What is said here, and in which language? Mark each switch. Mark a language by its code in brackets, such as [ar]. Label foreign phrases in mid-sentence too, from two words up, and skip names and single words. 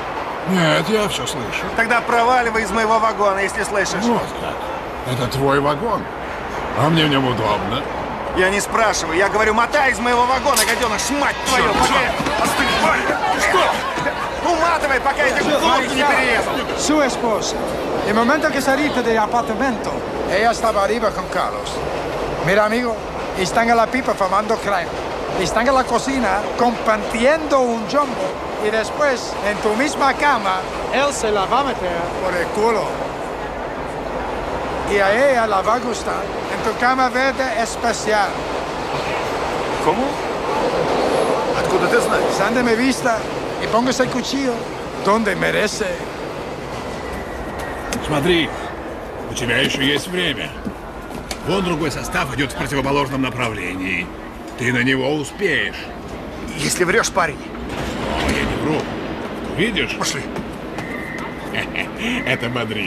[ru] Нет, я все слышу. Тогда проваливай из моего вагона, если слышишь. Вот как. Это твой вагон. А мне в нем удобно. Я не спрашиваю, я говорю, мотай из моего вагона, гаденыш, мать твою, пока я... Остынь, парень! Ты что? Уматывай, пока я тебе голову не перерезал. [es] Su esposa. El momento que saliste del apartamento, ella estaba arriba con Carlos. Mira, amigo, están en la pipa fumando crack. Están en la cocina compartiendo un jumbo. Y después, en tu misma cama, él se la va a meter por el culo. Y a ella la va a gustar. En tu cama verde especial. [ru] Кому? Откуда ты знаешь? [es] Sándeme vista y póngase el cuchillo donde merece. [ru] Смотри, у тебя еще есть время. Вон другой состав идет в противоположном направлении. Ты на него успеешь. Если врешь, парень. О, я не вру. Видишь? Пошли. Это бодрит.